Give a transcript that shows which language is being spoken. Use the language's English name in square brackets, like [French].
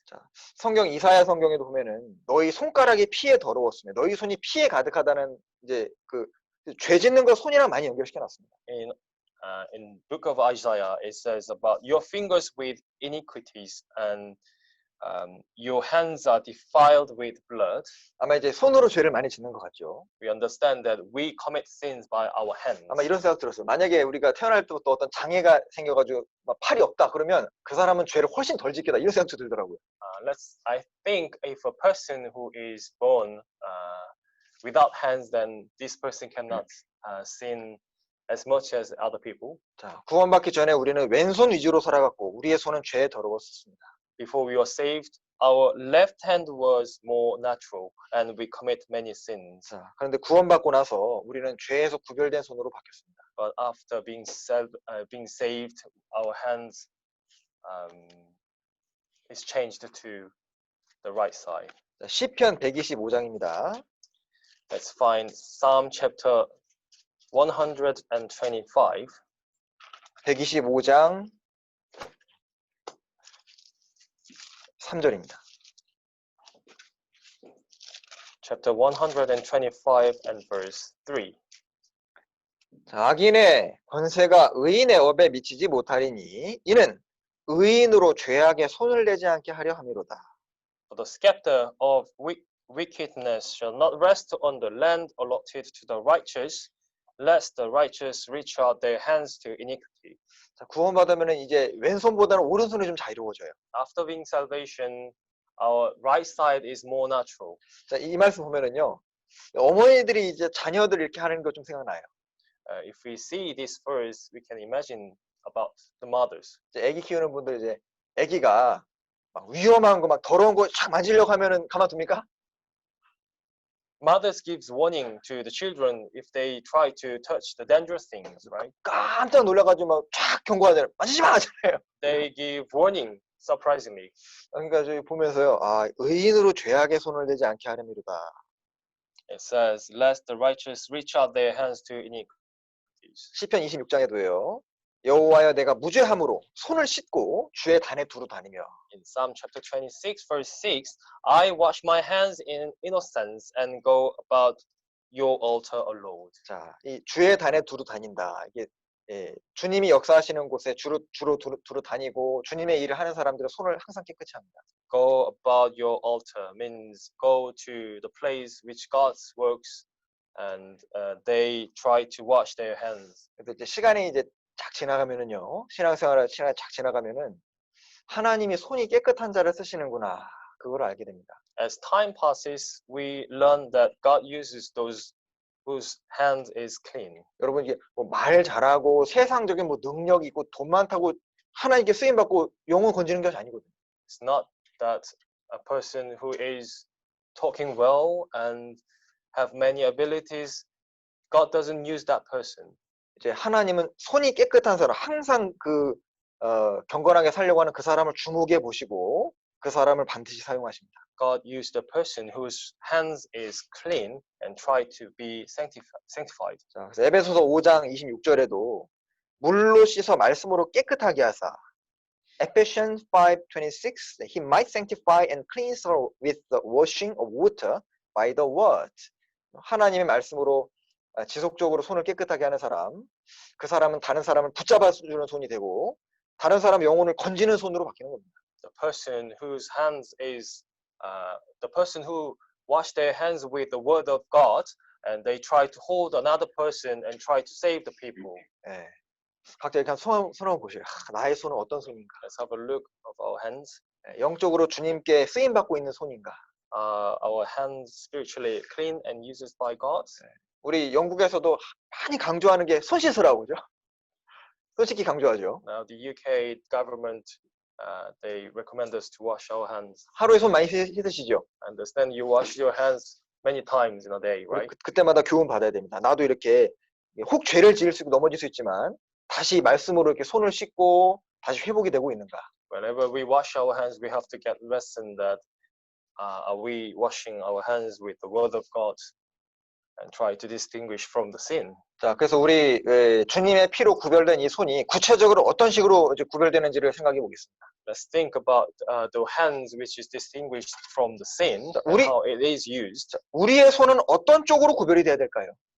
[Korean] 자, 성경 이사야 성경에도 보면은 너희 손가락이 피에 더러웠으며 너희 손이 피에 가득하다는 이제 그 죄 짓는 거 손이랑 많이 연결시켜 놨습니다. [English] In book of Isaiah, it says about your fingers with iniquities, and your hands are defiled with blood. [Korean] 아마 이제 손으로 죄를 많이 짓는 것 같죠. [English] We understand that we commit sins by our hands. [Korean] 아마 이런 생각 들었어요. 만약에 우리가 태어날 때부터 어떤 장애가 생겨가지고 막 팔이 없다 그러면 그 사람은 죄를 훨씬 덜 짓겠다 이런 생각도 들더라고요. [English] I think if a person who is born without hands, then this person cannot sin as much as other people. [Korean] 자, 구원받기 전에 우리는 왼손 위주로 살아갔고 우리의 손은 죄에 더러웠었습니다. [English] Before we were saved, our left hand was more natural, and we commit many sins. [Korean] 자, 그런데 구원받고 나서 우리는 죄에서 구별된 손으로 바뀌었습니다. [English] But after being saved, our hands is changed to the right side. [Korean] 자, 시편 125장입니다. [English] Let's find Psalm chapter 125. [Korean] 125장 3절입니다. [English] Chapter 125 and verse 3. [Korean] 자, 악인의 권세가 의인의 업에 미치지 못하리니 이는 의인으로 죄악에 손을 내지 않게 하려 함이로다. [English] For the scepter of wickedness shall not rest on the land allotted to the righteous, lest the righteous reach out their hands to iniquity. [Korean] 자, 구원받으면 이제 왼손보다는 오른손이 좀 자유로워져요. [English] After being salvation, our right side is more natural. [Korean] 자, 이 말씀 보면은요, 어머니들이 이제 자녀들 이렇게 하는 거 좀 생각나요. [English] If we see this verse, we can imagine about the mothers. [Korean] 이제 아기 키우는 분들 이제 아기가 막 위험한 거 막 더러운 거 쫙 만지려고 하면은 가만둡니까? [English] Mothers gives warning to the children if they try to touch the dangerous things, right? [Korean] 깜짝 놀라가지고 막 쫙 경고하잖아요. 만지지 마! 하잖아요. [English] They give warning, surprisingly. [Korean] 그러니까 저희 보면서요, 아, 의인으로 죄악의 손을 대지 않게 하려미로다. [English] It says, lest the righteous reach out their hands to iniquities. [Korean] 시편 26장에도요. 여호와여 내가 무죄함으로 손을 씻고 주의 단에 두루 다니며. [English] In Psalm chapter 26, verse 6, I wash my hands in innocence and go about your altar alone. [Korean] 자, 이 주의 단에 두루 다닌다. 이게 주님이 역사하시는 곳에 주로 두루 다니고 주님의 일을 하는 사람들은 손을 항상 깨끗이 합니다. [English] Go about your altar means go to the place which God works, and they try to wash their hands. [Korean] 근데 이제 시간이 이제 쫙 지나가면은요, 신앙생활을 쫙 지나가면은 하나님이 손이 깨끗한 자를 쓰시는구나, 그걸 알게 됩니다. [English] As time passes, we learn that God uses those whose hand is clean. [Korean] 여러분 이게 뭐 말 잘하고 세상적인 뭐 능력 있고 돈 많다고 하나님께 쓰임 받고 영혼 건지는 것이 아니거든요. [English] It's not that a person who is talking well and have many abilities, God doesn't use that person. [Korean] 이제 하나님은 손이 깨끗한 사람, 항상 경건하게 살려고 하는 그 사람을 주목해 보시고 그 사람을 반드시 사용하십니다. [English] God used the person whose hands is clean and try to be sanctified. [Korean] 자, 그래서 에베소서 5장 26절에도 물로 씻어 말씀으로 깨끗하게 하사 [English] Ephesians 5:26, he might sanctify and cleanse her with the washing of water by the word. [Korean] 하나님의 말씀으로 지속적으로 손을 깨끗하게 하는 사람, 그 사람은 다른 사람을 붙잡아주는 손이 되고 다른 사람 영혼을 건지는 손으로 바뀌는 겁니다. [English] The person whose hands is the person who wash their hands with the word of God, and they try to hold another person and try to save the people. [Korean] 예. 각자 이렇게 손 한번 보세요. 나의 손은 어떤 손인가? [English] Let's have a look of our hands. [Korean] 영적으로 주님께 쓰임 받고 있는 손인가? [English] Our hands spiritually clean and used by God. [Korean] 우리 영국에서도 많이 강조하는 게 손 씻으라고 그죠? 손 씻기 강조하죠. [English] Now the UK government they recommend us to wash our hands. [Korean] 하루에 손 많이 씻으시죠? [English] I understand you wash your hands many times in a day, right? [Korean] 그때마다 교훈 받아야 됩니다. 나도 이렇게 혹 죄를 지을 수 있고 넘어질 수 있지만 다시 말씀으로 이렇게 손을 씻고 다시 회복이 되고 있는가? [English] Whenever we wash our hands, we have to get lesson that are we washing our hands with the word of God and try to distinguish from the sin. [Korean] 자, 그래서 우리 주님의 피로 구별된 이 손이 구체적으로 어떤 식으로 이제 구별되는지를 생각해 보겠습니다. [English] Let's think about the hands which is distinguished from the sin, and how it is used. [Korean] 우리의 손은 어떤 쪽으로 구별이 돼야 될까요?